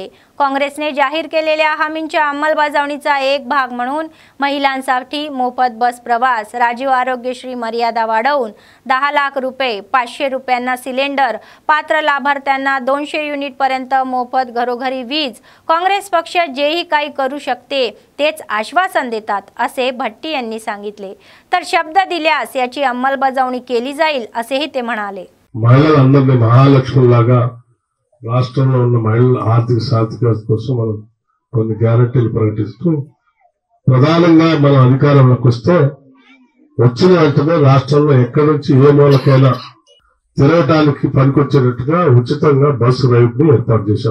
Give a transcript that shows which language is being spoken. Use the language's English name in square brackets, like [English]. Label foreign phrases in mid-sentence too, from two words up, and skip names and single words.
[Marathi] काँग्रेसने जाहीर केलेल्या हमींच्या अंमलबजावणीचा एक भाग म्हणून महिलांसाठी मोफत बस प्रवास, राजीव आरोग्यश्री मर्यादा वाढवून 10 लाख रुपये, 500 रुपयांना सिलेंडर, पात्र लाभार्थ्यांना 200 युनिट पर्यंत मोफत घरोघरी वीज, काँग्रेस पक्ष जेही काही करू शकते तेच आश्वासन देतात असे भट्टी यांनी सांगितले। तर शब्द दिल्यास याची अंमलबजावणी केली जाईल असेही ते म्हणाले। [Telugu] మహిళలందరినీ మహాలక్ష్ములాగా రాష్ట్రంలో ఉన్న మహిళల ఆర్థిక సాధికారత కోసం మనం కొన్ని గ్యారెంటీలు ప్రకటిస్తూ ప్రధానంగా మనం అధికారంలోకి వస్తే వచ్చిన వెంటనే రాష్ట్రంలో ఎక్కడి నుంచి ఏ మూలకైనా తిరగడానికి పనికొచ్చేటట్టుగా ఉచితంగా బస్సు రైడ్ ని ఏర్పాటు చేశాం।